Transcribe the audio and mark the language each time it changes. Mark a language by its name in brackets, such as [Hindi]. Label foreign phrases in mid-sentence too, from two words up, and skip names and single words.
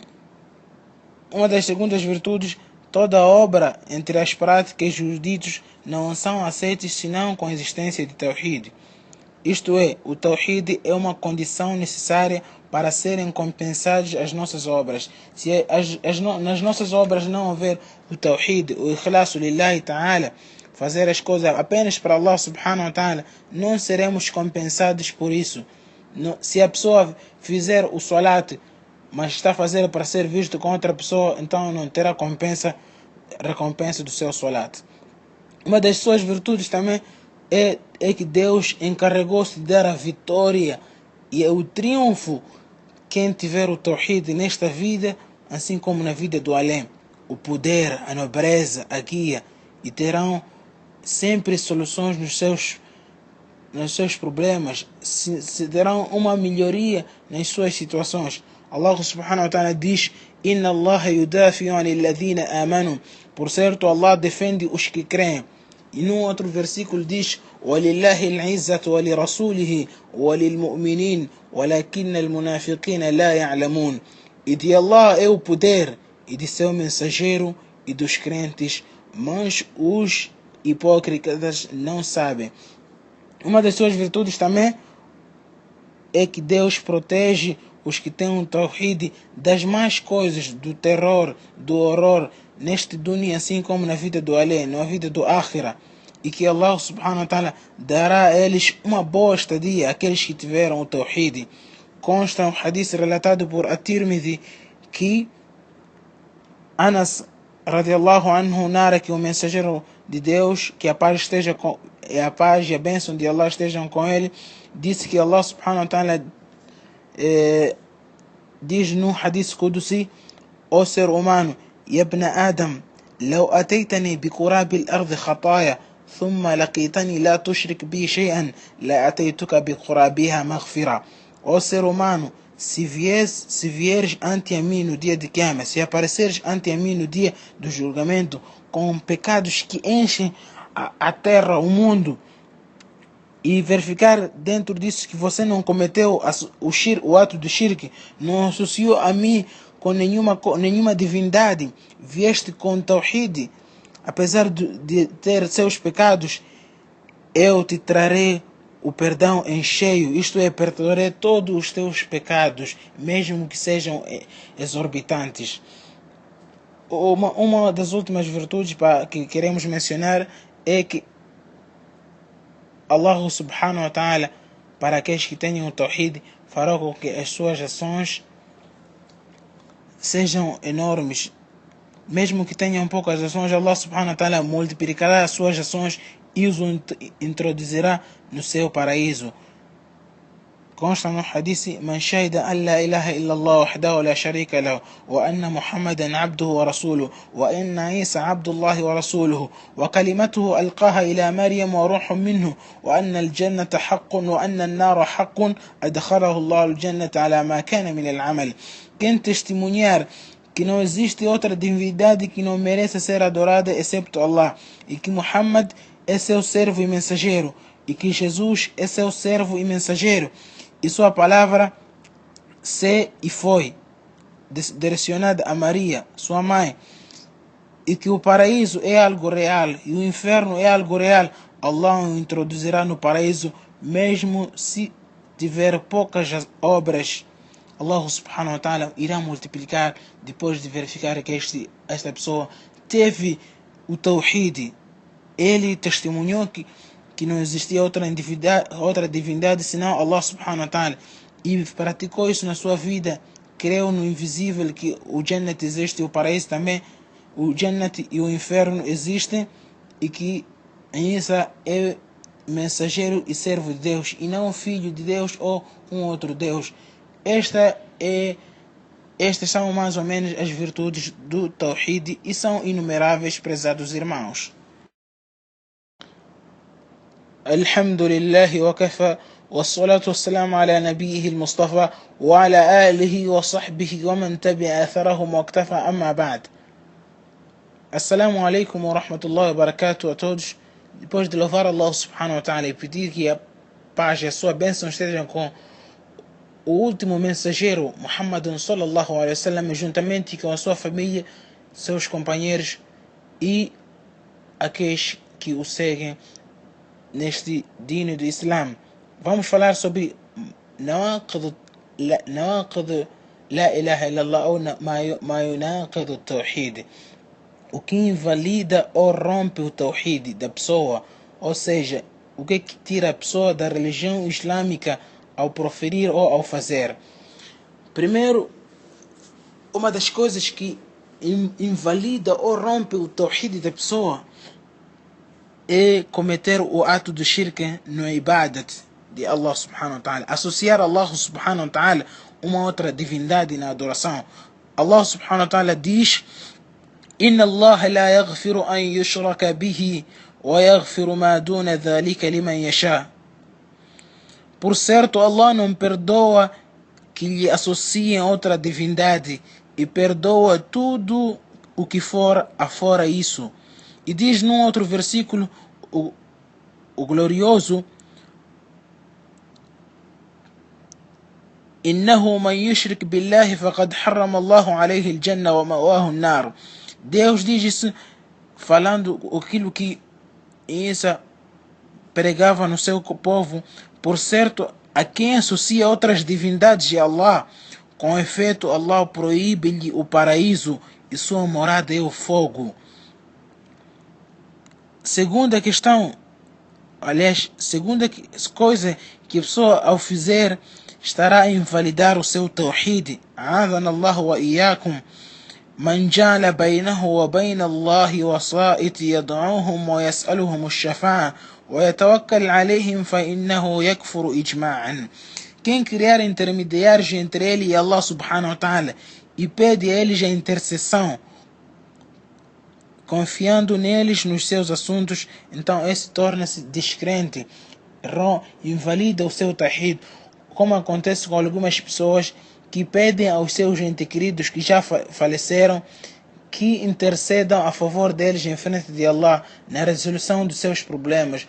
[Portuguese] Uma das segundas virtudes: toda obra entre as práticas e os ditos não são aceitos senão com a existência de Tawhid. Isto é, o Tawhid é uma condição necessária para serem compensadas as nossas obras. Se nas nossas obras não houver o Tawhid, o [Arabic] إخلاص لله تعالى, [Portuguese] fazer as coisas apenas para [Arabic] الله سبحانه وتعالى, [Portuguese] não seremos compensados por isso. Se a pessoa fizer o salat, mas está fazendo para ser visto com outra pessoa, então não terá recompensa do seu salat. Uma das suas virtudes também é que Deus encarregou-se de dar a vitória e o triunfo quem tiver o Tawhid nesta vida, assim como na vida do além. O poder, a nobreza, a guia, e terão sempre soluções nos seus problemas, se terão uma melhoria nas suas situações. [Arabic] الله سبحانه وتعالى diz: إن الله يدافع عن الذين آمنوا. [Portuguese] Por certo, Allah defende os que creem. E num outro versículo diz: [Arabic] وَلِلَّهِ الْعِزَّةُ وَلِرَسُولِهِ وَلِلْمُؤْمِنِينَ وَلَكِنَّ الْمُنَافِقِينَ لَا يَعْلَمُونَ. [Portuguese] E de Allah é o poder, e de seu mensageiro, e dos crentes, mas os hipócritas não sabem. Uma das suas virtudes também é que Deus protege os que têm um Tawhid das más coisas, do terror, do horror, neste dunya, assim como na vida do além, na vida do akhira. E que [Arabic] الله سبحانه وتعالى [Portuguese] dará a eles uma boa estadia, aqueles que tiveram o Tawhid. consta um hadith relatado por At-Tirmidhi que Anas [Arabic] رضي الله عنه [Portuguese] narra que o mensageiro de Deus, que a paz e a bênção de Allah estejam com ele, disse que [Arabic] الله سبحانه وتعالى [Portuguese] diz no [Arabic] حديث قدسي: [Portuguese] ó ser humano, [Arabic] ابن آدم, لو أتيتني بقراب الأرض خطايا ثم لقيتني لا تشرك بي شيئا لأتيتك بقرابها مغفرة. [Portuguese] Ó ser humano, se vieres ante a mim no dia de Qiyamah, se apareceres ante a mim no dia do julgamento com pecados que enchem a terra, o mundo, e verificar dentro disso que você não cometeu o ato do shirk, não associou a mim com nenhuma divindade, vieste com tawhid, apesar de ter seus pecados, eu te trarei o perdão em cheio, isto é, perdoarei todos os teus pecados, mesmo que sejam exorbitantes. Uma das últimas virtudes que queremos mencionar é que [Arabic] الله سبحانه وتعالى, [Portuguese] para aqueles que tenham o tawhid, fará com que as suas ações sejam enormes. Mesmo que tenham poucas ações, [Arabic] الله سبحانه وتعالى [Portuguese] multiplicará as suas ações e os introduzirá no seu paraíso. [Arabic] Consta no hadith: من شهد أن لا إله إلا الله وحده لا شريك له وأن محمدا عبده ورسوله وأن عيسى عبد الله ورسوله وكلمته ألقاها إلى مريم وروح منه وأن الجنة حق وأن النار حق أدخله الله الجنة على ما كان من العمل. [Portuguese] Quem testemunhar que não existe outra divindade que não merece ser adorada excepto Allah, e que Muhammad é seu servo e mensageiro, e que Jesus é seu servo e mensageiro, e sua palavra e foi direcionada a Maria, sua mãe, e que o paraíso é algo real e o inferno é algo real, Allah o introduzirá no paraíso mesmo se tiver poucas obras. [Arabic] الله سبحانه وتعالى [Portuguese] irá multiplicar depois de verificar que esta pessoa teve o tawhid. Ele testemunhou que não existia outra divindade senão [Arabic] الله سبحانه وتعالى, [Portuguese] e praticou isso na sua vida, creu no invisível, que o Jannat existe, o paraíso também, o Jannat e o inferno existem, e que Isa é mensageiro e servo de Deus e não filho de Deus ou um outro Deus. Estas são mais ou menos as virtudes do Tawhid e são inumeráveis, prezados irmãos. [Arabic] الحمد لله وكفى والصلاة والسلام على نبيه المصطفى وعلى آله وصحبه ومن تبع آثارهم واقتفى أما بعد. السلام عليكم ورحمة الله وبركاته [Portuguese] a todos. Depois de louvar [Arabic] الله سبحانه وتعالى [Portuguese] e pedir que a paz e a sua bênção estejam com o último mensageiro, [Arabic] محمد صلى الله عليه وسلم, [Portuguese] juntamente com a sua família, seus companheiros e aqueles que o seguem neste dino do Islã. Vamos falar sobre [Arabic] نواقض لا إله إلا الله [Portuguese] ou [Arabic] ما ينقض توحيد, [Portuguese] o que invalida ou rompe o tawhid da pessoa, ou seja, o que tira a pessoa da religião islâmica ao proferir ou ao fazer. Primeiro, uma das coisas que invalida ou rompe o tawhid da pessoa é cometer o ato do shirk no ibadat de [Arabic] الله سبحانه وتعالى, [Portuguese] associar [Arabic] الله سبحانه وتعالى [Portuguese] uma outra divindade na adoração. [Arabic] الله سبحانه وتعالى diz: إن الله لا يغفر أن يشرك به ويغفر ما دون ذلك لمن يشاء. [Portuguese] Por certo, Allah não perdoa que lhe associem outra divindade e perdoa tudo o que for afora isso. E diz num outro versículo, o glorioso: [Arabic] إنه من يشرك بالله فقد حرم الله عليه الجنة ومأواه النار. [Portuguese] Deus diz isso falando aquilo que Isa pregava no seu povo. Por certo, a quem associa outras divindades a Allah, com efeito Allah proíbe-lhe o paraíso e sua morada é o fogo. Segunda questão, segunda coisa que a pessoa ao fizer estará a invalidar o seu tawhid. [Arabic] أعاذنا الله وإياكم. من جعل بينه وبين الله وسائط يدعوهم ويسألهم الشفاعة ويتوكل عليهم فإنه يكفر إجماعا. [Portuguese] Quem criar intermediários entre ele e [Arabic] الله سبحانه وتعالى [Portuguese] e pede a eles a intercessão, confiando neles nos seus assuntos, então esse torna-se descrente, invalida o seu tawhid, como acontece com algumas pessoas que pedem aos seus entes queridos que já faleceram que intercedam a favor deles em frente de Allah na resolução dos seus problemas.